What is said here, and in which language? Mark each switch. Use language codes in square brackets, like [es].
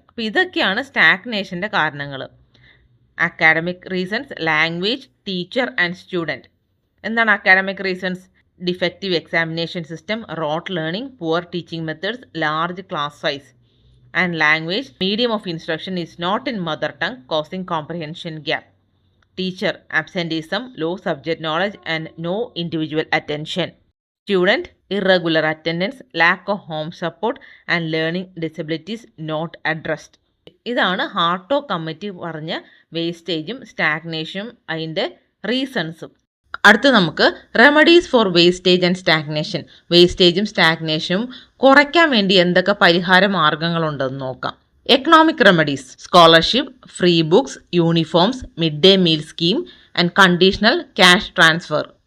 [ml] അപ്പോൾ ഇതൊക്കെയാണ് സ്റ്റാഗ്നേഷൻ്റെ കാരണങ്ങൾ. [en] Academic reasons, language, teacher and student. എന്താണ് academic reasons? Defective examination system, rote learning, poor teaching methods, large class size. And language, medium of instruction is not in mother tongue causing comprehension gap. Teacher, absenteeism, low subject knowledge and no individual attention. Student, irregular attendance, lack of home support and learning disabilities not addressed. [ml] ഇതാണ് ഹാർട്ടോ committee പറഞ്ഞ വേസ്റ്റേജും സ്റ്റാഗ്നേഷനും അതിൻ്റെ റീസൺസും. അടുത്ത് നമുക്ക് [en] remedies for wastage and stagnation, [ml] വേസ്റ്റേജും സ്റ്റാഗ്നേഷനും കുറയ്ക്കാൻ വേണ്ടി എന്തൊക്കെ പരിഹാര മാർഗങ്ങളുണ്ടെന്ന് നോക്കാം. [en] Economic remedies, scholarship, free books, uniforms, mid day meal scheme and conditional cash transfer.